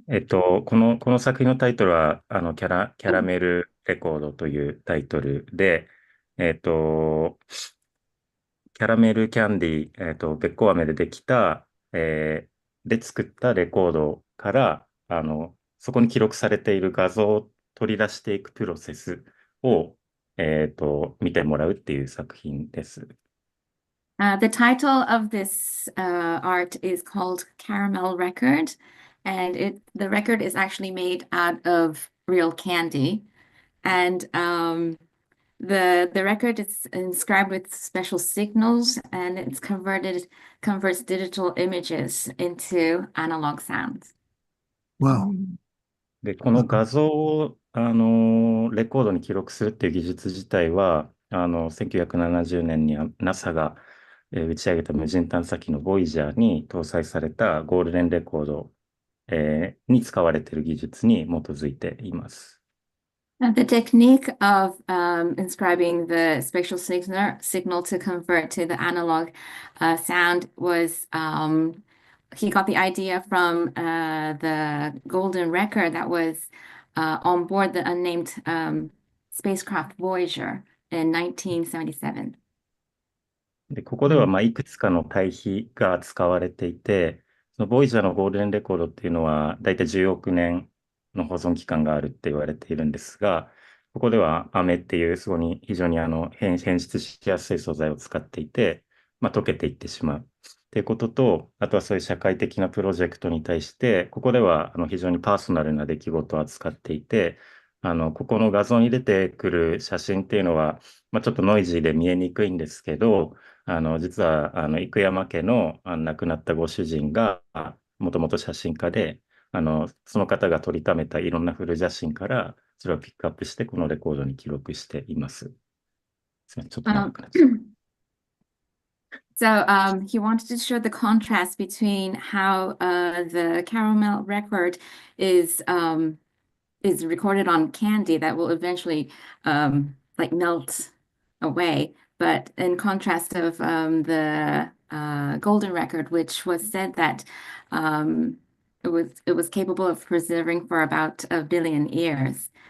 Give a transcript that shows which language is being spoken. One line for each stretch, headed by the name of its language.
Japanese: この作品のタイトルは、キャラメルレコードというタイトルで、キャラメルキャンディー、べっこう飴でできた、で作ったレコードから、そこに記録されている画像を取り出していくプロセスを、見てもらうっていう作品です。
English: The title of this art is called Caramel Record, and the record is actually made out of real candy. And the record is inscribed with special signals, and converts digital images into analog sounds. Wow.
Japanese: で、この画像を、レコードに記録するっていう技術自体は、1970年に NASA が、打ち上げた無人探査機のボイジャーに搭載されたゴールデンレコード、に使われている技術に基づいています。
English: The technique of inscribing the spatial signal to convert to the analog sound was he got the idea from the golden record that was on board the unnamed spacecraft Voyager in 1977.
Japanese: で、ここでは、いくつかの対比が使われていて、そのボイジャーのゴールデンレコードっていうのは、だいたい10億年の保存期間があるって言われているんですが、ここでは飴っていう、非常に変質しやすい素材を使っていて、溶けていってしまう。っていうことと、あとはそういう社会的なプロジェクトに対して、ここでは非常にパーソナルな出来事を扱っていて、ここの画像に出てくる写真っていうのは、ちょっとノイジーで見えにくいんですけど、実は、生山家の亡くなったご主人が、もともと写真家で、その方が撮りためたいろんな古写真から、それをピックアップして、このレコードに記録しています。すみません、ちょっと長くなっちゃった。
English: So he wanted to show the contrast between how the caramel record is recorded on candy that will eventually like melt away, but in contrast of the golden record, which was said that it was capable of preserving for about 1 billion years.